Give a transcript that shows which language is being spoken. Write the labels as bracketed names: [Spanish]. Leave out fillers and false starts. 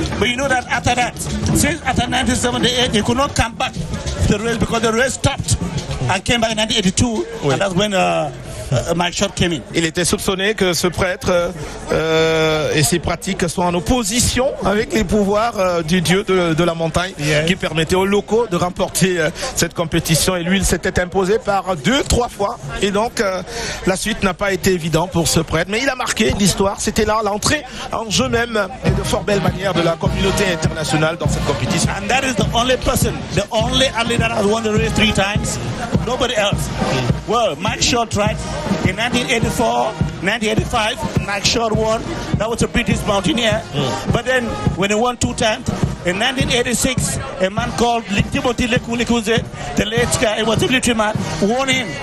[English] But you know that after that, since after 1978, he could not come back to the race because the race stopped and came back in 1982, oui. And that's when Mike Short came in. [French] Il était soupçonné que ce prêtre et ses pratiques soient en opposition avec les pouvoirs du dieu de la montagne, yes, qui permettait aux locaux de remporter cette compétition. Et lui, il s'était imposé par 2, 3 fois. Et donc, la suite n'a pas été évidente pour ce prêtre. Mais il a marqué l'histoire. C'était là l'entrée en jeu même et de fort belle manière de la communauté internationale dans cette compétition. [English] And that is the only person, the only athlete that has won the race 3 times. Nobody else. Well, Mike Short tried. In 1984, 1985, Mike Short won. That was a British mountaineer. But then, when he won 2 times, in 1986, a man called Timothy Lekuze, the late guy, he was a military man, won him.